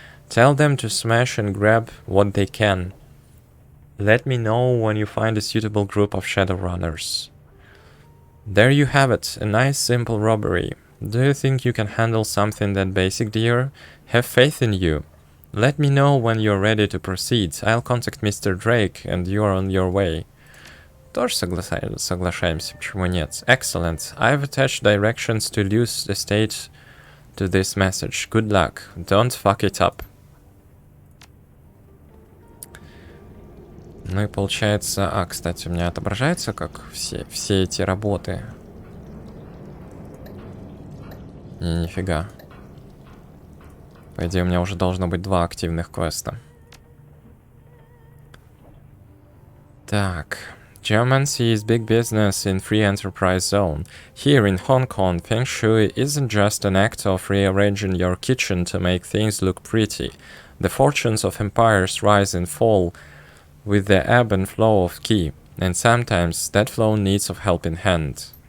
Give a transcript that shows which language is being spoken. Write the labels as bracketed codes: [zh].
[en] Tell them to smash and grab what they can. Let me know when you find a suitable group of Shadowrunners. There you have it, a nice simple robbery. Do you think you can handle something that basic, dear? Have faith in you. Let me know when you're ready to proceed. I'll contact Mr. Drake and you're on your way. [ru] Тоже соглашаемся, почему нет? [en] Excellent. I've attached directions to Lou's estate to this message. Good luck. Don't fuck it up. [ru] Ну и получается... кстати, у меня отображается, как все эти работы. Нифига. По идее, у меня уже должно быть 2 активных квеста. Так... [en] Geomancy is big business in Free Enterprise Zone. Here in Hong Kong, Feng Shui isn't just an act of rearranging your kitchen to make things look pretty. The fortunes of empires rise and fall with the ebb and flow of Qi, and sometimes that flow needs a helping hand.